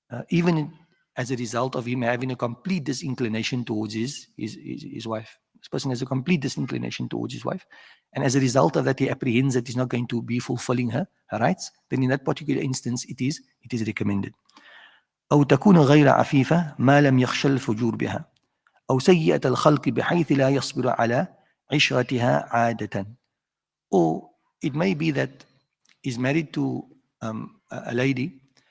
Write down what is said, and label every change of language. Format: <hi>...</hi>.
<en>Even as a result of him having a complete disinclination towards his wife. This person has a complete disinclination towards his wife. And as a result of that, he apprehends that he's not going to be fulfilling her rights. Then in that particular instance, it is recommended.</en> <ar>أو تكون غير عفيفة ما لم يخشى الفجور بها أو سيئة الخلق بحيث لا يصبر على عشرتها عادة.</ar> <en>Or it may be that he's married to a lady</en>